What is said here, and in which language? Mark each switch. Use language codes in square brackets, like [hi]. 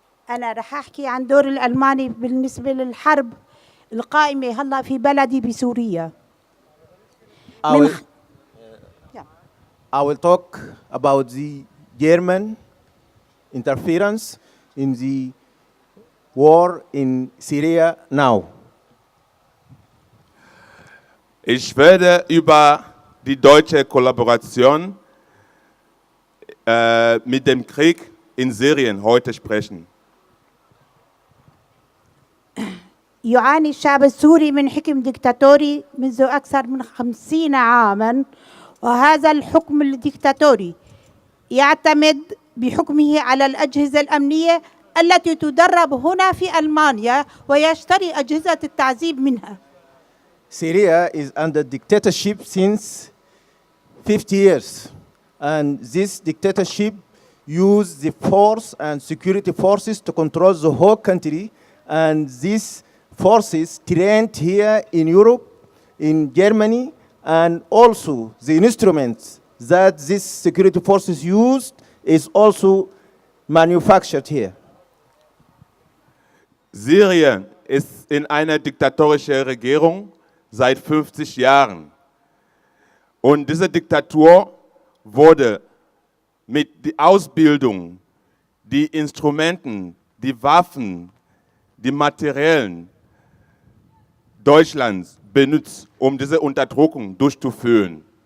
[ar] أنا رح أحكي عن دور الألماني بالنسبة للحرب القائمة هلا في بلدي بسوريا. [en] I will talk about the German interference in the war in Syria now. [de] Ich werde über die deutsche Kollaboration mit dem Krieg in Syrien heute sprechen. [ar] يعاني الشعب السوري من حكم ديكتاتوري منذ أكثر من 50 عاماً، وهذا الحكم الديكتاتوري يعتمد بحكمه على الأجهزة الأمنية التي تدرب هنا في ألمانيا ويشتري أجهزة التعذيب منها. [en] Syria is under dictatorship since 50 years, and this dictatorship used the force and security forces to control the whole country, and these forces trained here in Europe, in Germany, and also the instruments that these security forces used is also manufactured here. [de] Syrien ist in einer diktatorischen Regierung seit 50 Jahren. Und diese Diktatur wurde mit der Ausbildung, die Instrumenten, die Waffen, die Materialien Deutschlands benutzt, um diese Unterdrückung durchzuführen.